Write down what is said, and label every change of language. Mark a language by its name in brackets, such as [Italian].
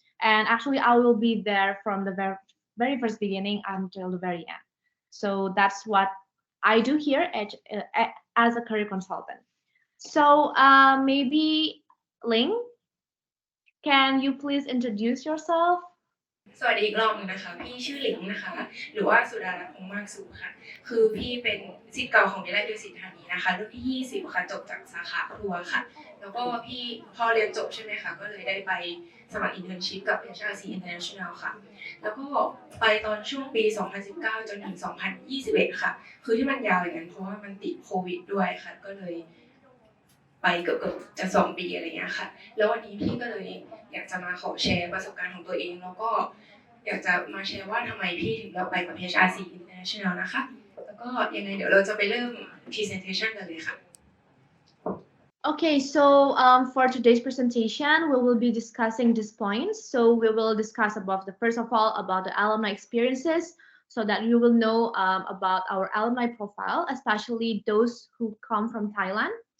[English] And actually, I will be there from the very first beginning until the very end. So that's what I do here as a career consultant. So maybe Ling, can you please introduce yourself? [Thai] สวัสดีอีกรอบนึงนะคะพี่ชื่อหลิงนะคะหรือว่าสุดารัตน์คงมากสุขค่ะคือพี่เป็นศิษย์เก่าของวิทยาลัยดุสิตธานีนะคะรุ่นที่20ค่ะจบจากสาขาครัวค่ะแล้วก็พี่พอเรียนจบใช่ไหมคะก็เลยได้ไปสมัครอินเทอร์นชิพกับ HRC International ค่ะแล้วก็ไปตอนช่วงปี 2019 จนถึง 2021 ค่ะคือที่มันยาวอย่างนั้นเพราะว่ามันติดโควิดด้วยค่ะก็เลย ไปเกือบจะ2 ปีอะไรเงี้ยค่ะแล้ววันนี้พี่ก็เลยอยากจะมาขอแชร์ประสบการณ์ของตัวเองแล้วก็อยากจะมาแชร์ว่าทำไมพี่ถึงเลือกไปกับ HRC International นะคะแล้วก็ยังไงเดี๋ยวเราจะไปเริ่ม presentation กันเลยค่ะ [English] Okay, so for today's presentation, we will be discussing these points. So we will discuss about first of all, about the alumni experiences, so that you will know about our alumni profile, especially those who come from Thailand.